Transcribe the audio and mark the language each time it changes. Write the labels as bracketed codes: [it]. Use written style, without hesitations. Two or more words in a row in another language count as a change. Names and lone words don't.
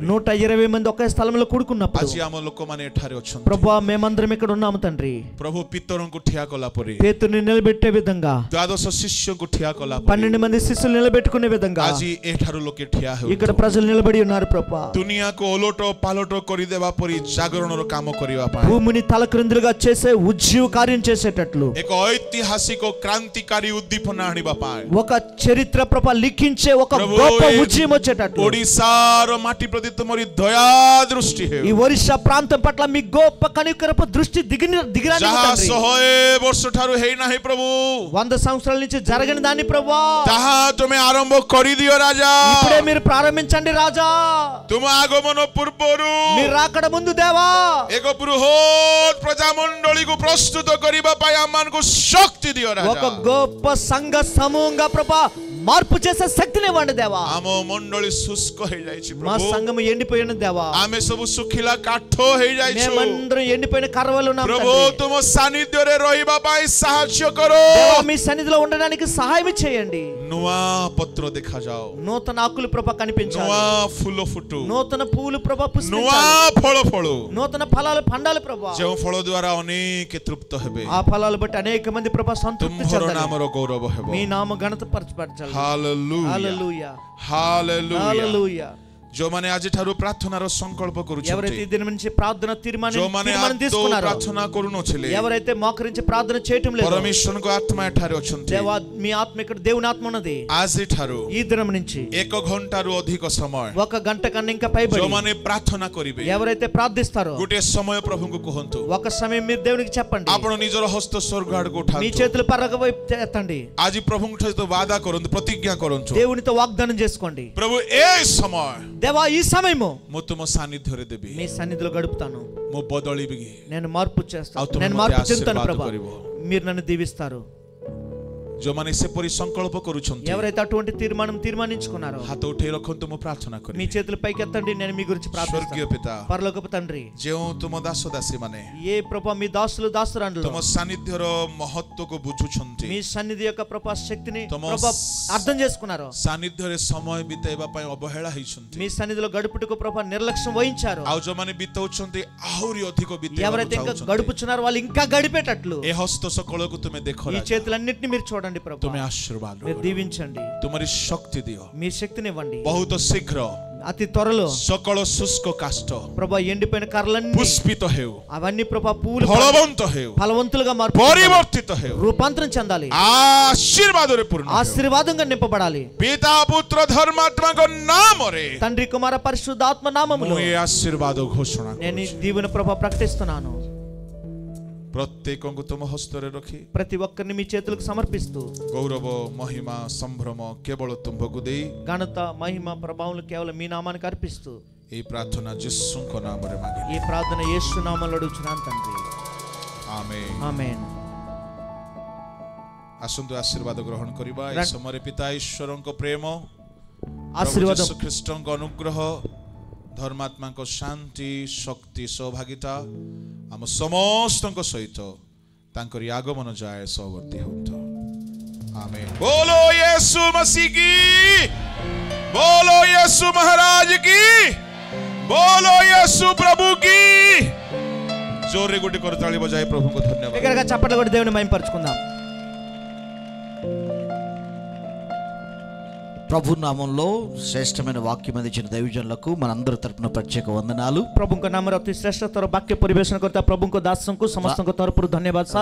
[te] 120 మంది ఒకే స్థలంలో కూడుకున్నప్పుడు [or] ଆଜି ଆମ ଲୋକମାନେ ଏଠାରେ ଅଛନ୍ତି [te] ప్రభా మేమందరం ఇక్కడ ఉన్నాము తండ్రి [or] ପ୍ରଭୁ ପିତରଙ୍କୁ ଠିଆ କଲା ପରେ [te] పేతుని నిలబెట్టే విధంగా [or] ଦ୍ୱାଦଶ ଶିଷ୍ୟଙ୍କୁ ଠିଆ କଲା ପରେ [te] 12 మంది శిష్యులు నిలబెట్టుకునే విధంగా [or] ଆଜି ଏଠାରୁ ଲୋକେ ଠିଆ [te] ఇక్కడ [or] ହେଉଛନ୍ତି [te] ప్రజలు నిలబడి ఉన్నారు ప్రభా [or] ଦୁନିଆକୁ ଓଲଟ ପାଲଟ କରିଦେବା ପରି ଜାଗରଣର କାମ କରିବା ପାଇଁ [te] భూమిని తలక్రిందులుగా చేసే ఉజ్జీవ కార్యం చేసేటట్లు [or] ଏକ ଐତିହାସିକ କ୍ରାନ୍ତିକାରୀ ଉଦ୍ଦୀପନା ଆଣିବା ପାଇଁ [te] ఒక చరిత్ర ప్రభా లిఖించే ఒక ప్రభు, గొప్ప ఈ ఉజ్జీవం వచ్చేటట్లు [or] ଓଡ଼ିଶାର ମାଟି ପ୍ରତି ତୁମରି ଦୟା ଦୃଷ୍ଟି ହେଉ [te] ఈ ఒరిస్సా ప్రాంతం పట్ల మీ గొప్ప కనికరపు దృష్టి దిగిరాని [or] ଯାହା [te] తండ్రి [or] 100 ବର୍ଷ ଠାରୁ ହେଇନାହିଁ ପ୍ରଭୁ [te] 100 సంవత్సరాల నుంచి జరగని దాన్ని ప్రభువా [or] ତାହା ତୁମେ ଆରମ୍ଭ କରିଦିଅ ରାଜା [te] ఇప్పుడే మీరు ప్రారంభించండి రాజా [or] ତୁମ ଆଗମନ ପୂର୍ବରୁ [te] మీరు రాకడ ముందు దేవా [or] ଏକ ବୃହତ ପ୍ରଜାମଣ୍ଡଳୀକୁ ପ୍ରସ୍ତୁତ କରିବା ପାଇଁ ଆମମାନଙ୍କୁ ଶକ୍ତି ଦିଅ [te] ఒక [or] ରାଜା [te] గొప్ప సంఘ సమూహంగా ప్రభా మార్పు చేసే శక్తిని ఇవ్వండి దేవా [or] ଆମ ମଣ୍ଡଳୀ ଶୁଷ୍କ ହେଇଯାଇଛି [te] మా [or] ପ୍ରଭୁ [te] సంఘం ఎండిపోయిన దేవా [or] ଆମେ ସବୁ ଶୁଖିଲା କାଠ ହେଇଯାଇଛୁ [te] మేమందరం ఎండిపోయిన కర్రవలు ఉన్నాం [or] ପ୍ରଭୁ [te] తండ్రి. [or] ତୁମ ସାନ୍ନିଧ୍ୟରେ ରହିବା ପାଇଁ ସାହାଯ୍ୟ କର [te] దేవా మీ సన్నిధిలో ఉండడానికి సహాయం చేయండి [or] ନୂଆ ପତ୍ର ଦେଖାଯାଅ [te] నూతన ఆకులు ప్రభా కనిపించాలి [or] ନୂଆ ଫୁଲ ଫୁଟୁ [te] నూతన పువ్వులు ప్రభా [or] ନୂଆ [te] పుష్పించాలి [or] ଫଳ ଫଳୁ [te] నూతన ఫలాలు పండాలి ప్రభా [or] ଯେଉଁ ଫଳ ଦ୍ୱାରା ଅନେକ ତୃପ୍ତ ହେବେ [te] ఆ ఫలాలు బట్టి అనేక మంది ప్రభా సంతృప్తి [or] ତୁମ୍ଭର [te] చెందాలి [or] ନାମର ଗୌରବ ହେବ [te] మీ నామ ఘనత పరచబడాలి [en] Hallelujah. [te] హల్లెలూయా [en] Hallelujah. [te] హల్లెలూయా [or] ଯୋଉମାନେ ଆଜି ଠାରୁ ପ୍ରାର୍ଥନାର ସଂକଳ୍ପ କରୁଛନ୍ତି, [te] ఎవరైతే ఈ దినం నుంచి ప్రార్థన తీర్మానం [or] ଯୋଉମାନେ [te] తీసుకున్నారో, [or] ପ୍ରାର୍ଥନା କରୁନଥିଲେ, [te] ఎవరైతే మోకరించి ప్రార్థన చేయటం లేదు, [or] ପରମେଶ୍ୱରଙ୍କ ଆତ୍ମା ଏଠାରେ ଅଛନ୍ତି। [te] దేవా మీ ఆత్మ ఇక్కడ దేవుని ఆత్మ ఉన్నది। [or] ଆଜି ଠାରୁ [te] ఈ దినం నుంచి [or] 1 ଘଣ୍ଟାରୁ ଅଧିକ ସମୟ [te] 1 గంట కన్నా ఇంకా పైబడి [or] ଯୋଉମାନେ ପ୍ରାର୍ଥନା କରିବେ, [te] ఎవరైతే ప్రార్థిస్తారో [or] ଗୋଟିଏ ସମୟ ପ୍ରଭୁଙ୍କୁ କୁହନ୍ତୁ, [te] ఒక సమయం మీరు దేవునికి చెప్పండి। [or] ଆପଣ ନିଜର ହସ୍ତ ସ୍ୱର୍ଗ ଆଡକୁ [te] మీ [or] ଉଠାନ୍ତୁ। [te] చేతులు పరగ వైపు ఎత్తండి। [or] ଆଜି ପ୍ରଭୁଙ୍କ ସହିତ వాదా କରନ୍ତୁ, ପ୍ରତିଜ୍ଞା କରନ୍ତୁ, [te] దేవునితో వాగ్దానం చేసుకోండి। [or] ପ୍ରଭୁ ଏ ସମୟ [te] దేవా ఈ సమయము [or] ମୁଁ ତୁମ ସାନ୍ନିଧ୍ୟରେ ଦେବି, [te] మీ సన్నిధిలో గడుపుతాను, [or] ମୁଁ ବଦଳିବି, [te] నేను మార్పు చేస్తాను, [or] ଆଉ ତୁମେ [te] నేను [or] ମୋତେ [te] మార్పు చెందుతాను [or] ଆଶୀର୍ବାଦ [te] ప్రభు, [or] କରିବ। [te] మీరు నన్ను దీవిస్తారు। [or] ଯୋଉମାନେ ସେପରି ସଂକଳ୍ପ କରୁଛନ୍ତି, [te] ఎవరైతే అటువంటి తీర్మానించుకున్నారో [or] ହାତ ଉଠେଇ ରଖନ୍ତୁ, ମୁଁ ପ୍ରାର୍ଥନା [te] మీ [or] କରିବି। [te] చేతులు పైకి ఎత్తండి, నేను మీ గురించి [or] ସ୍ୱର୍ଗୀୟ [te] ప్రార్థిస్తాను। [or] ପିତା, [te] పరలోకపు తండ్రి, [or] ଯେଉଁ ତୁମ ଦାସ ଦାସୀ ମାନେ [te] ఏ ప్రభు మీ దాసులు దాసురాండ్లు [or] ତୁମ ସାନ୍ନିଧ୍ୟର ମହତ୍ୱକୁ ବୁଝୁଛନ୍ତି, [te] మీ సన్నిధి యొక్క ప్రభు శక్తిని [or] ତମ [te] ప్రభు అర్థం చేసుకున్నారు, [or] ସାନ୍ନିଧ୍ୟରେ ସମୟ ବିତେଇବା ପାଇଁ ଅବହେଳା ହେଇଛନ୍ତି, [te] మీ సన్నిధిలో గడుపుటకు ప్రభు నిర్లక్ష్యం వహించారు। [or] ଆଉ ଯୋଉମାନେ ବିତଉଛନ୍ତି ଆହୁରି ଅଧିକ [te] ఎవరైతే ఇంకా [or] ବିତେଇବାକୁ [te] గడుపుచున్నారో వాళ్ళు ఇంకా గడిపేటట్లు [or] ଏ ହସ୍ତ ସକଳକୁ ତୁମେ ଦେଖ, [te] ఈ చేతులన్నిటిని మీరు చూడండి ప్రభు, [or] ତୁମେ ଆଶୀର୍ବାଦ [te] మీరు దీవించండి, [or] ତୁମରି ଶକ୍ତି ଦିଅ। [te] మీ శక్తిని ఇవ్వండి। [or] ବହୁତ ଶୀଘ୍ର [te] అతి త్వరలో [or] ସକଳ ଶୁଷ୍କ କାଷ୍ଠ [te] ప్రభు ఎండిపోయిన కర్రలన్నీ [or] పుష్పిତ ହେଉ, [te] అవన్నీ ప్రభు పూలు [or] ଫଳବନ୍ତ ହେଉ, [te] ఫలవంతులుగా మార్పు [or] ପରିବର୍ତ୍ତିତ ହେଉ, [te] రూపాంతరం చెందాలి, [or] ଆଶୀର୍ବାଦରେ ପୂର୍ଣ୍ଣ ହେଉ। [te] ఆశీర్వాదంగా నింపబడాలి। [or] ପିତା ପୁତ୍ର ଧର୍ମାତ୍ମାଙ୍କ ନାମରେ [te] తండ్రి కుమార పరిశుద్ధాత్మ నామములో [or] ମୁଁ ଏ ଆଶୀର୍ବାଦ ଘୋଷଣା [te] నేను ఈ దీవెన ప్రభు ప్రకటిస్తున్నాను। [or] ପ୍ରତ୍ୟେକଙ୍କୁ ତୁମ ହସ୍ତରେ ରଖି [te] ప్రతి ఒక్కరిని మీ చేతులకు సమర్పిస్తూ [or] ଗୌରବ ମହିମା ସମ୍ଭ୍ରମ କେବଳ ତୁମ୍ଭକୁ ଦେଇ [te] ఘనత మహిమ ప్రభావం కేవలం మీ నామానికి అర్పిస్తూ [or] ଏହି ପ୍ରାର୍ଥନା ଯୀଶୁଙ୍କ ନାମରେ ମାଗିଲି, [te] ఈ ప్రార్థన యేసు నామములో అడుగుచున్నాను తండ్రి, [or] ଆମେନ୍। [te] ఆమేన్। [or] ଆସନ୍ତୁ ଆଶୀର୍ବାଦ ଗ୍ରହଣ କରିବା। ଏହି ସମୟରେ ପିତା ଈଶ୍ୱରଙ୍କ ପ୍ରେମ, [te] ఆశీర్వాదం, [or] ଯୀଶୁ ଖ୍ରୀଷ୍ଟଙ୍କ ଅନୁଗ୍ରହ, ଧର୍ମାତ୍ମାଙ୍କ ଶାନ୍ତି, ଶକ୍ତି, ସୌଭାଗ୍ୟତା ଆମ ସମସ୍ତଙ୍କ ସହିତ ତାଙ୍କରି ଆଗମନ ଯାଏ ସହବର୍ତ୍ତୀ ହୁଅନ୍ତୁ। [hi] आमीन। बोलो यीशु मसीह की, बोलो यीशु महाराज की, बोलो यीशु प्रभु की। [or] ଜୋର ରେ ଗୋଟେ କରତାଳି ବଜାଇ [hi] प्रभु को धन्यवाद। [te] దగ్గరగా చప్పట్లు కొట్టి దేవుని మహిమపరచుకుందాం। ప్రభు నామంలో శ్రేష్టమైన వాక్యం అందించిన దైవజనులకు మనందరి తరపున ప్రత్యేక వందనాలు। [or] ପ୍ରଭୁଙ୍କ ନାମରେ ଅତି ଶ୍ରେଷ୍ଠତର ବାକ୍ୟ ପରିବେଷଣ କରିଥିବା ପ୍ରଭୁଙ୍କ ଦାସଙ୍କୁ ସମସ୍ତଙ୍କ ତରଫରୁ ଧନ୍ୟବାଦ ସାର୍।